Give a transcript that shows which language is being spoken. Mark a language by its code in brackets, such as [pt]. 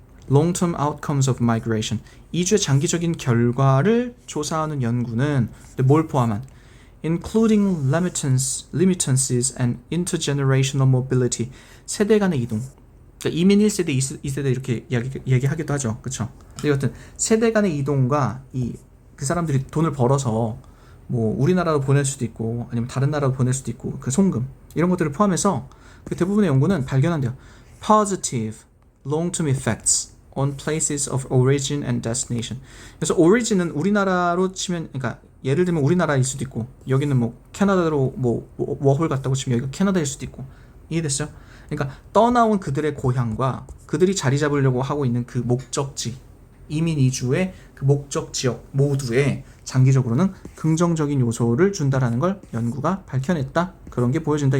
[en] Long-term outcomes of migration. [ko] 이주의 장기적인 결과를 조사하는 연구는 뭘 포함한? [en] Including remittances and intergenerational mobility. [ko] 세대 간의 이동. 그러니까 이민 1세대, 2세대 이렇게 얘기하기도 하죠. 그렇죠? 여튼 세대 간의 이동과 그 사람들이 돈을 벌어서 뭐 우리나라로 보낼 수도 있고 아니면 다른 나라로 보낼 수도 있고 그 송금 이런 것들을 포함해서 그 대부분의 연구는 발견한대요. [en] Positive long-term effects on places of origin and destination. [ko] 그래서 origin은 우리나라로 치면, 그러니까 예를 들면 우리나라일 수도 있고 여기는 뭐 캐나다로 뭐 워홀 갔다고 치면 여기가 캐나다일 수도 있고. 이해됐어요? 그러니까 떠나온 그들의 고향과 그들이 자리 잡으려고 하고 있는 그 목적지, 이민 이주의 그 목적 지역 모두에 장기적으로는 긍정적인 요소를 준다라는 걸 연구가 밝혀냈다. 그런 게 보여진다.